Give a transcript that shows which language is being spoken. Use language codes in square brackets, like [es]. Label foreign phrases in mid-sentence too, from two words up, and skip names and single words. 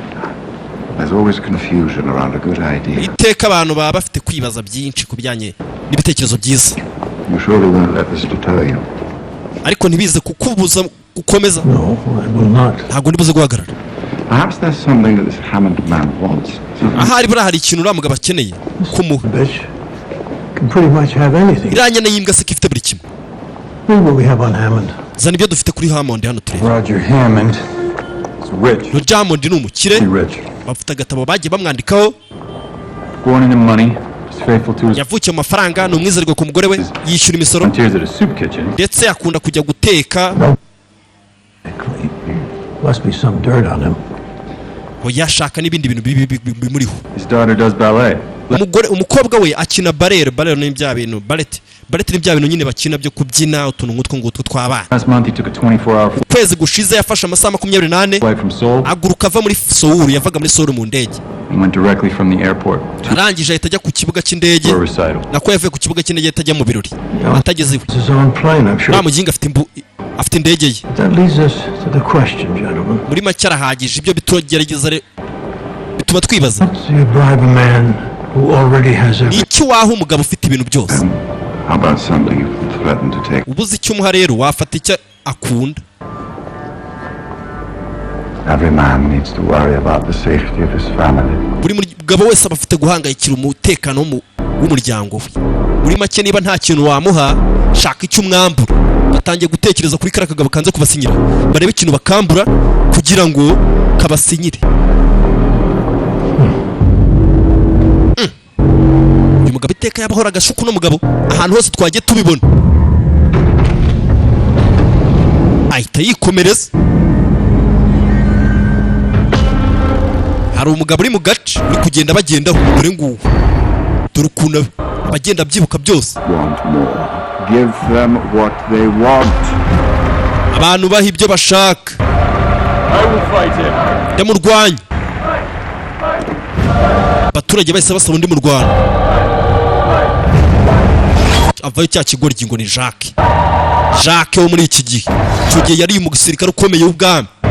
[rw] iteka abantu baba bafite kwibaza byinshi ku bijyanye n'ibitekerezo byiza ariko ntibize kukubuza gukomeza ntabwo ndibuze guhagarara ahari buriya hari ikintu uriya mugabo akeneye kumuha iriya nyana y'imbwa se ko ifite buri kimwe zana ibyo dufite kuri Hammond hano turebe [en] Roger Hammond is rich. [rw] Roger Hammond ni umukire bafite agatabo bagiye bamwandikaho [en] Born into money, is faithful to his [rw] yavukiye mu mafaranga ni umwizerwa ku mugore we yishyura imisoro [en] volunteers at a soup kitchen. [rw] ndetse akunda kujya guteka [en] Must be some dirt on him. [rw] ngo yashaka n'ibindi bintu bimuriho [en] His daughter does ballet. [rw] umukobwa we akina ballet ni bya bintu ballet ni bya bintu nyine bakina byo kubyina utuntu nk'utwo ngutwo tw'abana [en] Last month he took a 24-hour [rw] ukwezi gushize yafashe amasaha 28 [en] flight from Seoul. [rw] aguruka ava muri Seoul yavaga muri Seoul mu ndege [en] He went directly from the airport to [rw] arangije ahita ajya ku kibuga cy'indege [en] a recital. [rw] nako yavuye ku kibuga cy'indege atajya mu birori atageze iwe [en] It's his own plane, I'm sure. [rw] nta muginga afite indege ye [en] That leads us to the question, gentlemen. [rw] muri make arahagije ibyo bitugerageza bituma twibaza [en] Do you bribe a man who already has [rw] ni [en] everything? [rw] iki waha umugabo ufite ibintu byose [en] How about something you threaten to take? [rw] ubuze icyo umuha rero wafata icyo akunda [en] Every man needs to worry about the safety of his family. [rw] buri mugabo wese aba afite guhangayikira umutekano w'umuryango we muri make niba nta kintu wamuha shaka icyo umwambura batangiye gutekereza kuri kariya kagabo kanze kubasinyira barebe ikintu bakambura kugira ngo kabasinyire uyu mugabo iteka yabahora agashuku n'umugabo ahantu hose twagiye tubibona ahita yikomereza hari umugabo uri mu gace uri kugenda bagendaho dore nguwo dore ukuntu bagenda byibuka byose [en] Want more? Give them what they want. [rw] abantu baha ibyo bashaka ndamurwanya abaturage bahise basaba undi murwana avayo cya kigoryi ngo ni Jacques wo muri iki gihe icyo gihe yari mu gisirikare ukomeye w'ubwami